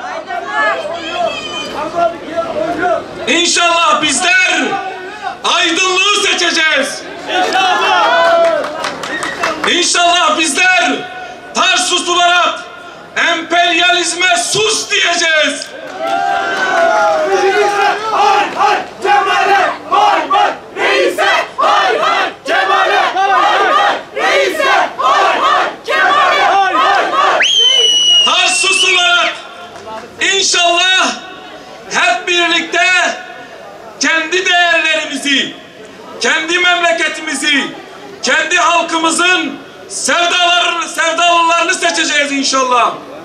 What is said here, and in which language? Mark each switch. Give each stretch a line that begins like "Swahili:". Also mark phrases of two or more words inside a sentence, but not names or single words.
Turkish: İnşallah bizler aydınlığı seçeceğiz. İnşallah bizler Tarsus olarak emperyalizme sus diyeceğiz. Hay hay Cemal'e, hay hay reise, hay hay Cemal'e, hay hay reise, hay hay Cemal'e, hay hay. Tarsus olarak inşallah hep birlikte kendi değerlerimizi, kendi memleketimizi, kendi halkımızın sevdalılarını seçeceğiz inşallah.